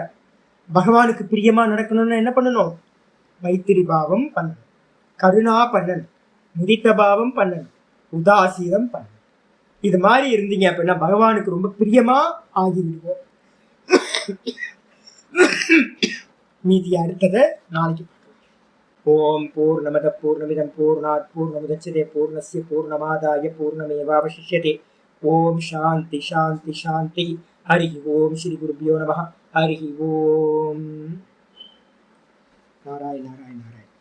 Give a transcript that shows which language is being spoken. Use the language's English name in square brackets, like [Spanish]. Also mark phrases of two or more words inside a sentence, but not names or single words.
[Tamil] பகவானுக்கு பிரியமா நடக்கணும்னு என்ன பண்ணணும், மைத்திரி பாவம் பண்ணணும், கருணா பண்ணணும், முதித்த பாவம் பண்ணணும், உதாசீனம் பண்ணணும். இது மாதிரி இருந்தீங்க அப்படின்னா பகவானுக்கு ரொம்ப பிரியமா ஆகிவிடுவோம். மீதி அடுத்ததை நாளைக்கு. [Sanskrit] ॐ पूर्णमद पूर्णमिदम् पूर्णात् पूर्णमुदच्यते पूर्णस्य पूर्णमादाय पूर्णमेवावशिष्यते. ॐ शान्ति शान्ति शान्ति। हरि ॐ श्री गुरुभ्यो नमः. हरि ॐ। नारायण नारायण.